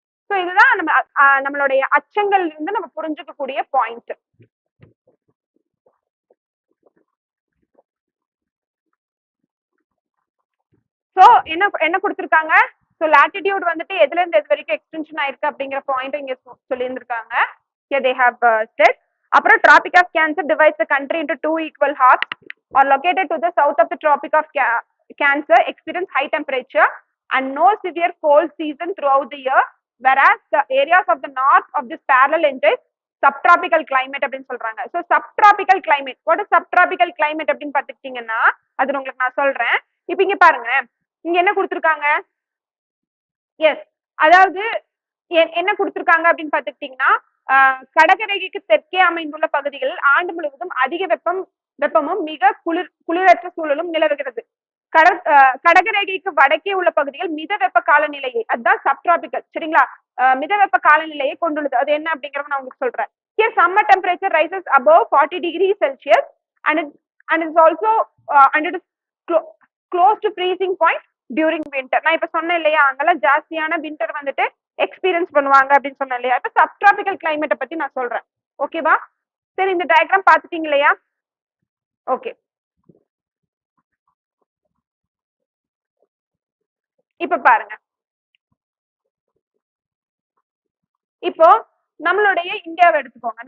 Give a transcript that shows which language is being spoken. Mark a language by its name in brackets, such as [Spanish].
[Tamil] So இதுதான் நம்மளுடைய அச்சங்கள் இருந்து நம்ம புரிஞ்சுக்கக்கூடிய பாயிண்ட். சோ என்ன கொடுத்திருக்காங்க? சோ லாட்டிடியூட் வந்துட்டு எதுல இருந்து எது வரைக்கும் எக்ஸ்டென்ஷன் ஆயிருக்கு அப்படிங்கிற பாயிண்ட் இங்க சொல்லியிருந்திருக்காங்க. [English] they have said. [Tamil] அப்புறம் [English] tropic of cancer divides the country into two equal halves are located to the south of the tropic of cancer experience high temperature and no severe cold season throughout the year, whereas the areas of the north of this parallel enjoy subtropical climate [Tamil] அப்படின்னு சொல்றாங்க. [English] so subtropical climate, what is subtropical climate [Tamil] அப்படின்னு பாத்துக்கிட்டீங்கன்னா அது உங்களுக்கு நான் சொல்றேன். இப்ப இங்க பாருங்க, இங்க என்ன கொடுத்திருக்காங்க? எஸ், அதாவது என்ன கொடுத்திருக்காங்க அப்படின்னு பாத்துக்கிட்டீங்கன்னா, கடகரேகைக்கு தெற்கே அமைந்துள்ள பகுதிகளில் ஆண்டு முழுவதும் அதிக வெப்பமும் மிக குளிரற்ற சூழலும் நிலவுகிறது. கடகரேகைக்கு வடக்கே உள்ள பகுதிகள் மித வெப்ப காலநிலையை, அதுதான் சப்டிராபிக்கல், சரிங்களா? மித வெப்ப காலநிலையை கொண்டுள்ளது. அது என்ன அப்படிங்கறத நான் உங்களுக்கு சொல்றேன். [English] Here summer temperature rises above 40 degrees Celsius and it's also and it is close to freezing point during winter. [Tamil] நான் இப்ப சொன்னேன் இல்லையா, அங்கெல்லாம் ஜாஸ்தியான வின்டர் வந்துட்டு எக்ஸ்பீரியன்ஸ் பண்ணுவாங்க அப்படின்னு சொன்னேன் இல்லையா. இப்ப சப்டிராபிக்கல் கிளைமேட்டை பத்தி நான் சொல்றேன். ஓகேவா? சரி, இந்த டயக்ராம் பாத்துட்டீங்க இல்லையா? ஓகே. இப்ப பாருங்க, இப்போ நம்மளுடைய இந்தியாவை எடுத்துக்கோங்க.